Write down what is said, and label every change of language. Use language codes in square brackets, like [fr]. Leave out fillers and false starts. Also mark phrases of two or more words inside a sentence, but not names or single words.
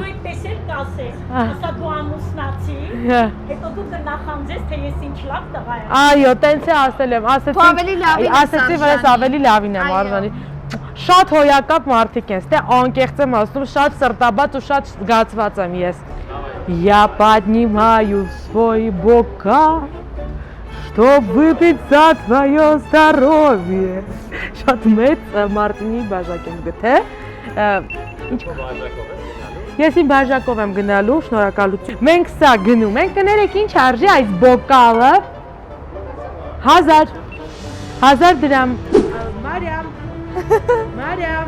[hy] Դու տեսել կասես, ասա դու ամուսնացի, հետո դու կնախանձես, թե ես ինչ լավ տղա եմ։ Այո, տենց է ասել եմ, ասեցի, որ ես ավելի լավին եմ արժանի։ Շատ հոյակապ մարդիկ են, ստե անկեղծ եմ ասում, շատ սրտաբաց ու շատ զգացված եմ ես։ [ru] Я поднимаю свой бокал, чтоб выпить за твое здоровье։ [hy] Շատ մեծ Մարտինի բաժակ եմ գտե։ Ինչ Ես իմ բաժակով եմ գնալու, շնորհակալություն։ Մենք սա գնում ենք, կներեք ինչ արժի այս բոկալը։ 1000 դրամ։ Մարիամ։